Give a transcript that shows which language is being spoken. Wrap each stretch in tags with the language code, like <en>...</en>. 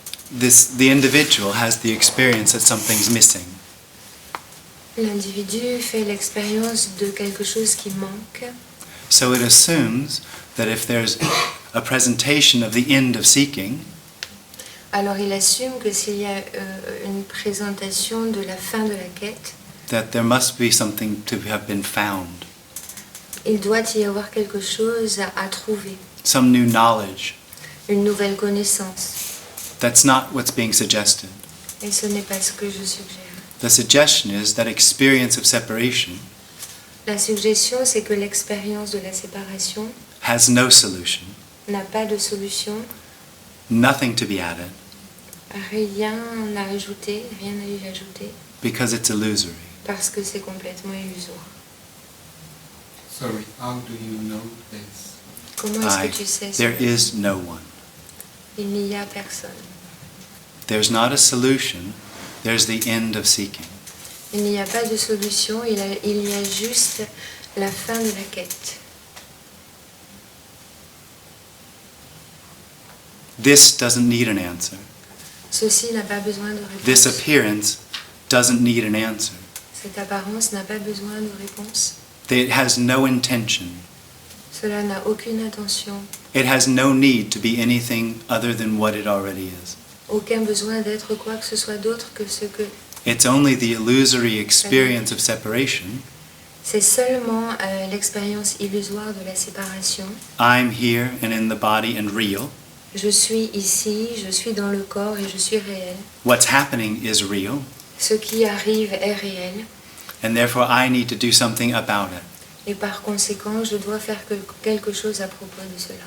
<en>The individual has the experience that something's missing.</en> <fr>L'individu fait l'expérience de quelque chose qui manque.</fr> <en>So it assumes that if there's a presentation of the end of seeking,</en> <fr>Alors il assume que s'il y a une présentation de la fin de la quête,</fr> <en>that there must be something to have been found,</en> <fr>il doit y avoir quelque chose à trouver,</fr> <en>some new knowledge.</en> <fr>une nouvelle connaissance.</fr> <en>That's not what's being suggested.</en> <fr>Et ce n'est pas ce que je suggère.</fr> <en>The suggestion is that experience of separation</en> <fr>La suggestion, c'est que l'expérience de la séparation</fr> <en>has no solution,</en> <fr>n'a pas de solution,</fr> <en>nothing to be added,</en> <fr>rien à ajouter, rien à y ajouter,</fr> <en>because it's illusory.</en> <fr>parce que c'est complètement illusoire.</fr> <en>Sorry, how do you know this?</en> <fr>Comment est-ce que tu sais</fr> <en>There</en> <fr>cela?</fr> <en>is no one.</en> <fr>Il n'y a personne.</fr> <en>There's not a solution, there's the end of seeking.</en> <fr>Il n'y a pas de solution, il y a juste la fin de la quête.</fr> <en>This doesn't need an answer.</en> <fr>Ceci n'a pas besoin de réponse.</fr> <en>This appearance doesn't need an answer.</en> <fr>Cette apparence n'a pas besoin de réponse.</fr> <en>It has no intention.</en> <fr>Cela n'a aucune intention,</fr> <en>It has no need to be anything other than what it already is.</en> <fr>aucun besoin d'être quoi que ce soit d'autre que ce que...</fr> <en>It's only the illusory experience of separation.</en> <fr>C'est seulement l'expérience illusoire de la séparation.</fr> <en>I'm here and in the body and real.</en> <fr>Je suis ici, je suis dans le corps et je suis réel.</fr> <en>What's happening is real,</en> <fr>Ce qui arrive est réel.</fr> <en>and therefore I need to do something about it.</en> <fr>Et par conséquent, je dois faire quelque chose à propos de cela.</fr>